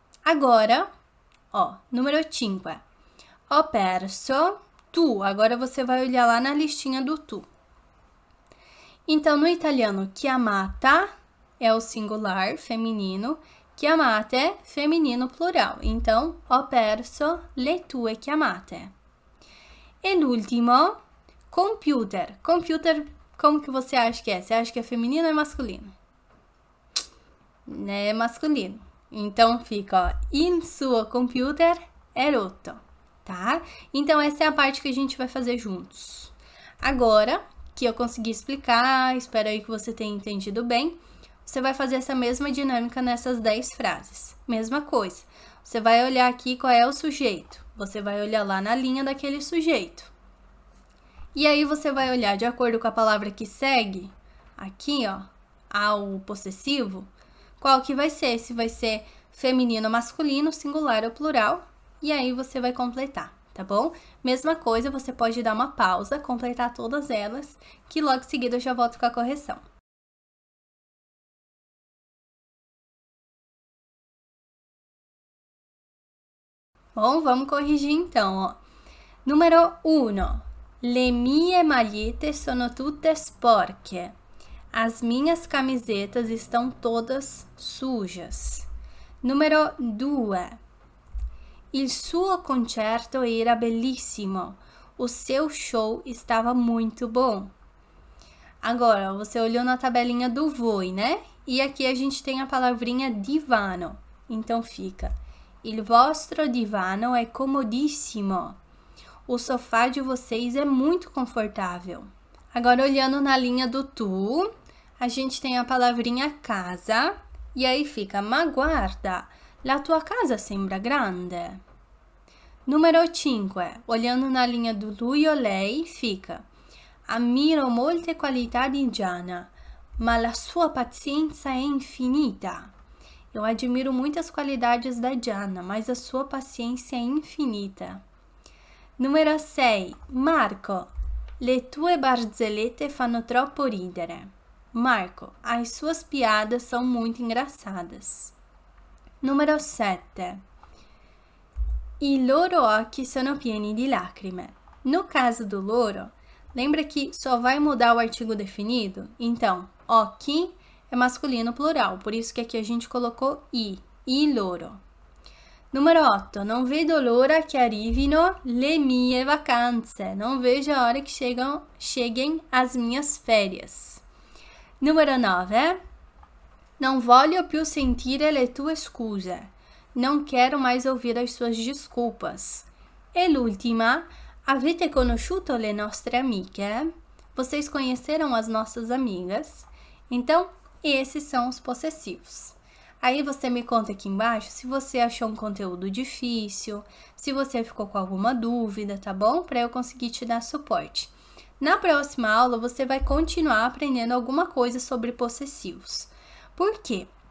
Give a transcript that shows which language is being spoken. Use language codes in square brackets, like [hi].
[pt] Agora, número 5. [it] Ho perso tu. [pt] Agora você vai olhar lá na listinha do tu. Então, no italiano, chiamata é o singular feminino, chiamate feminino plural. [it] Então, ho perso le tue chiamate. E l'ultimo, computer. [pt] Computer, como que você acha que é? Você acha que é feminino ou é masculino? É masculino. Então, fica, [it] il suo computer è rotto, tá? [pt] Então, essa é a parte que a gente vai fazer juntos. Agora que eu consegui explicar, espero aí que você tenha entendido bem, você vai fazer essa mesma dinâmica nessas 10 frases. Mesma coisa. Você vai olhar aqui qual é o sujeito. Você vai olhar lá na linha daquele sujeito. E aí você vai olhar de acordo com a palavra que segue, aqui, ao possessivo, qual que vai ser? Se vai ser feminino, masculino, singular ou plural. E aí você vai completar, tá bom? Mesma coisa, você pode dar uma pausa, completar todas elas, que logo em seguida eu já volto com a correção. Bom, vamos corrigir então, Número 1. [it] Le mie magliette sono tutte sporche. [pt] As minhas camisetas estão todas sujas. Número 2. [it] Il suo concerto era bellissimo. [pt] O seu show estava muito bom. Agora, você olhou na tabelinha do voi, né? E aqui a gente tem a palavrinha divano. Então fica: [it] il vostro divano è comodissimo. [pt] O sofá de vocês é muito confortável. Agora, olhando na linha do tu, a gente tem a palavrinha casa. E aí fica: [it] ma guarda, la tua casa sembra grande. [pt] Número 5, olhando na linha do lui ou lei, fica: [it] ammiro molte qualità di Gianna, ma la sua pazienza è infinita. [pt] Eu admiro muitas qualidades da Gianna, mas a sua paciência é infinita. Número 6, [it] Marco, le tue barzellette fanno troppo ridere. [pt] Marco, as suas piadas são muito engraçadas. Número 7, [it] i loro occhi sono pieni di lacrime. [pt] No caso do loro, lembra que só vai mudar o artigo definido? Então, occhi é masculino plural, por isso que aqui a gente colocou i loro. Número 8, [it] non vedo l'ora che arrivino le mie vacanze. [pt] Não vejo a hora que cheguem as minhas férias. Número 9, [it] non voglio più sentire le tue scuse. [pt] Não quero mais ouvir as suas desculpas. [it] E l'ultima, avete conosciuto le nostre amiche? [pt] Vocês conheceram as nossas amigas? Então, esses são os possessivos. Aí você me conta aqui embaixo se você achou um conteúdo difícil, se você ficou com alguma dúvida, tá bom? Para eu conseguir te dar suporte. Na próxima aula, você vai continuar aprendendo alguma coisa sobre possessivos. Por quê?